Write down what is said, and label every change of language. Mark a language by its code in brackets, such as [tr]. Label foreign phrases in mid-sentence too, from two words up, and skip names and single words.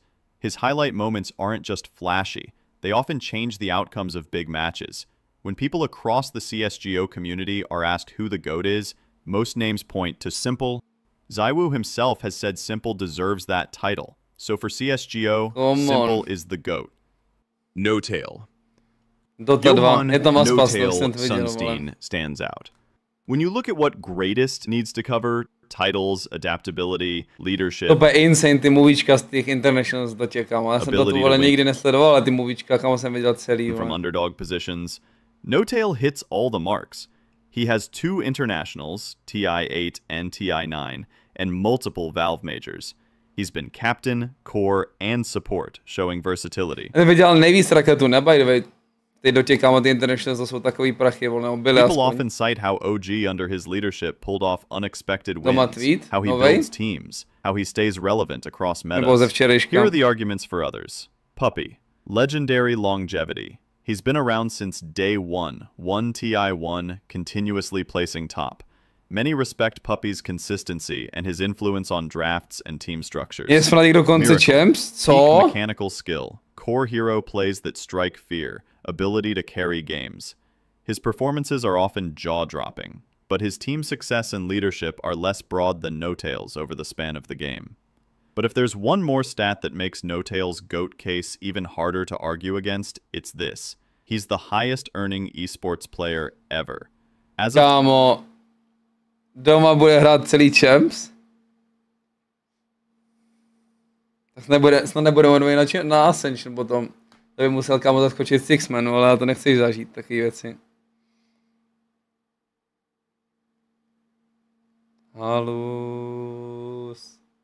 [en] His highlight moments aren't just flashy, they often change the outcomes of big matches. When people across the CSGO community are asked who the GOAT is, most names point to Simple. ZywOo himself has said Simple deserves that title. So for CSGO, Simple is the GOAT. No tail. Dota 2, [cs] je tam Aspas, [en] No Tail Sunstein stands out. When you look at what greatest needs to cover, titles, adaptability, leadership. [cs] To je insane, ty movíčka z těch internationals do těch, kámo. Já jsem to tu vole nikdy nesledoval, ale ty movíčka, kámo, jsem viděl celý. [en] From underdog positions, No Tail hits all the marks. He has 2 internationals, TI8 and TI9, and multiple Valve majors. He's been captain, core, and support, showing versatility. [cs] Ten vydělal nejvíc raketu, ne, [en] by the way. [cs] Ty do těch, kámo, ty internationals jsou takový prachy, nebo byly [en] People often cite how OG under his leadership pulled off unexpected wins, how he builds teams, how he stays relevant across metas. Here are the arguments for others. Puppy. Legendary longevity. He's been around since day 1, 1 TI1, continuously placing top. Many respect Puppy's consistency and his influence on drafts and team structures. [cs] Jest fanatik dokonce Champs? Co? [en] Mechanical skill. Core hero plays that strike fear. Ability to carry games. His performances are often jaw-dropping, but his team success and leadership are less broad than No Tail's over the span of the game. But if there's one more stat that makes No Tail's GOAT case even harder to argue against, it's this. He's the highest earning esports player ever. As of [cs] Kámo, doma bude hrát celý Champs? Tak snad nebude on na Ascension potom. To by musel, kámo, zaskočit Sixmanu, ale já to nechci zažít, takové věci. Halus.